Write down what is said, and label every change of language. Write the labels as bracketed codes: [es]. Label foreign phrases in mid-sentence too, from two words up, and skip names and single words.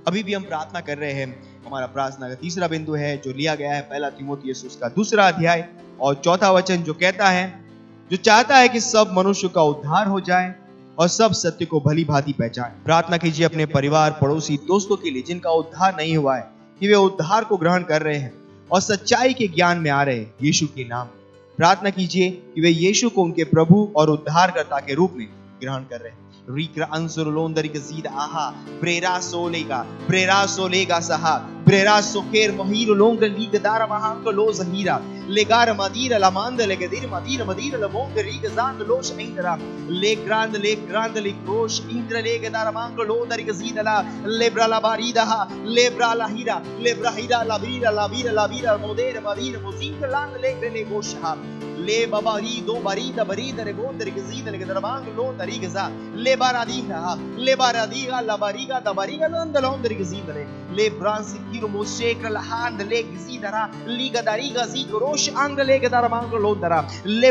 [hi] अभी भी हम प्रार्थना कर रहे हैं। हमारा प्रार्थना का तीसरा बिंदु है जो लिया गया है 1 तीमुथियुस उसका 2 अध्याय और 4 वचन, जो कहता है, जो चाहता है कि सब मनुष्य का उद्धार हो जाए और सब सत्य को भली भांति पहचाने। प्रार्थना कीजिए अपने परिवार, पड़ोसी, दोस्तों के लिए जिनका उद्धार नहीं हुआ है, कि वे उद्धार को ग्रहण कर रहे हैं और सच्चाई के ज्ञान में आ रहे हैं यीशु के नाम में। प्रार्थना कीजिए कि वे यीशु को उनके प्रभु और उद्धारकर्ता के रूप में ग्रहण कर रहे हैं। रिक्रा अंसुर लोंदरी के जीद आहा प्रेरा सोलेगा सहा प्रेरा सोकेर महिर लोंग लीग दारा महांक लो जहीरा लेगार मदीर लमांद लेगदीर मदीर लमोंग रीग जांद लोश इंद्रा ले ग्रांद लिक्रोश इंद्र लेग दारा मांग लो दरी के जीदला लेब्रा लाबारीदा लेब्रा हीरा लाबीरा मोदेर मदीर मुजींग लांग लेग ले गोशहा ले बाबारी दो बरीद रे गोंदर के जीद लेग दारा मांग लो दरी के जा लेबारादीगा लबारीगा दबारीगा लोंदर के जीदले ले ब्रांसी किरो मोशेक लहांद ले गजीदरा लीगा दारीगा जीगरोश अंग ले गदारा मांग लोंदरा ले